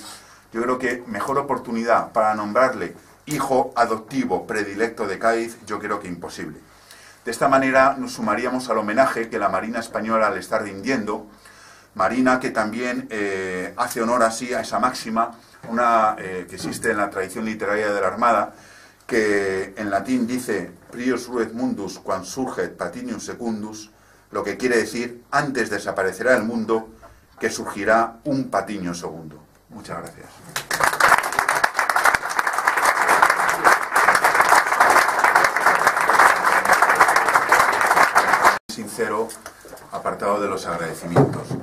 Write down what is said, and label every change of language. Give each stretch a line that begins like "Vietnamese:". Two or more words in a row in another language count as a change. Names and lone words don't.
Spanish: Yo creo que mejor oportunidad para nombrarle hijo adoptivo predilecto de Cádiz, yo creo que imposible. De esta manera nos sumaríamos al homenaje que la Marina Española le está rindiendo, Marina que también hace honor así a esa máxima, que existe en la tradición literaria de la Armada, que en latín dice
Latin: prius ruet mundus quam surget Patinium secundus,
Spanish: lo que quiere decir antes desaparecerá el mundo que surgirá un Patiño segundo. Muchas gracias. Sincero apartado de los agradecimientos.